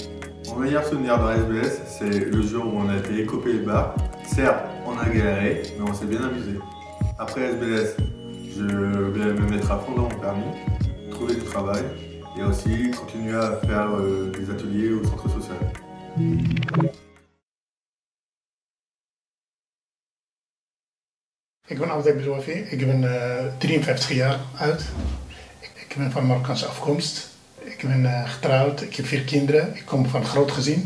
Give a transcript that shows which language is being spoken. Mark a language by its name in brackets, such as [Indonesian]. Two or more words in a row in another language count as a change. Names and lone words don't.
[French] Mon meilleur souvenir dans SBS, c'est le jour où on a été écopé le bar. Certes, on a galéré, mais on s'est bien amusé. Après SBS, je vais me mettre à fond dans mon permis, trouver du travail et aussi continuer à faire des ateliers au centre social. [Dutch] Ik ben altijd bezorgd. Ik ben 53 jaar oud. Ik ben van Marokkaanse afkomst. Ik ben getrouwd, ik heb 4 kinderen, ik kom van een groot gezin.